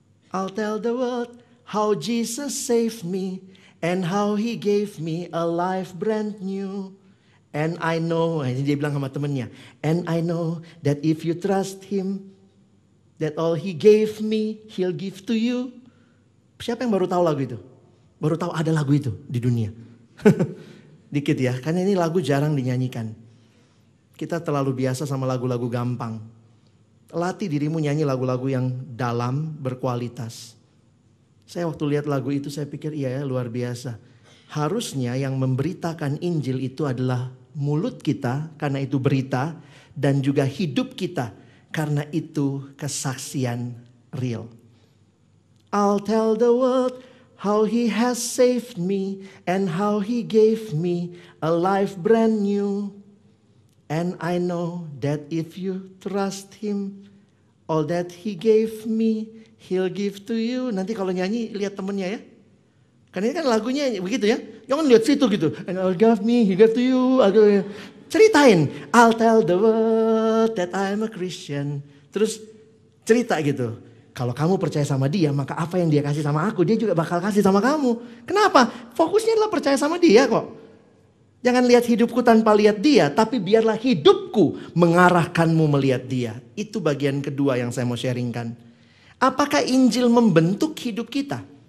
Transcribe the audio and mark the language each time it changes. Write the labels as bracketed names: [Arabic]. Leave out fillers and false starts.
[English] I'll tell the world how Jesus saved me and how he gave me a life brand new. And I know, [Indonesian] ini dia bilang sama temennya, [English] and I know that if you trust him, that all he gave me, he'll give to you. [Indonesian] Siapa yang baru tahu lagu itu? Baru tahu ada lagu itu di dunia. Dikit ya, karena ini lagu jarang dinyanyikan. Kita terlalu biasa sama lagu-lagu gampang. Latih dirimu nyanyi lagu-lagu yang dalam, berkualitas. Saya waktu lihat lagu itu saya pikir iya ya luar biasa. Harusnya yang memberitakan Injil itu adalah mulut kita karena itu berita, dan juga hidup kita karena itu kesaksian real. [English] I'll tell the world how he has saved me and how he gave me a life brand new. And I know that if you trust him, all that he gave me, he'll give to you. [Indonesian] Nanti kalau nyanyi lihat temennya ya. Karena ini kan lagunya begitu ya. Jangan lihat situ gitu. [English] And I'll give me, he gave to you. [Indonesian] Ceritain. [English] I'll tell the world that I'm a Christian. [Indonesian] Terus cerita gitu. Kalau kamu percaya sama dia, maka apa yang dia kasih sama aku, dia juga bakal kasih sama kamu. Kenapa? Fokusnya adalah percaya sama dia kok. Jangan lihat hidupku tanpa lihat dia, tapi biarlah hidupku mengarahkanmu melihat dia. Itu bagian kedua yang saya mau sharingkan. Apakah Injil membentuk hidup kita?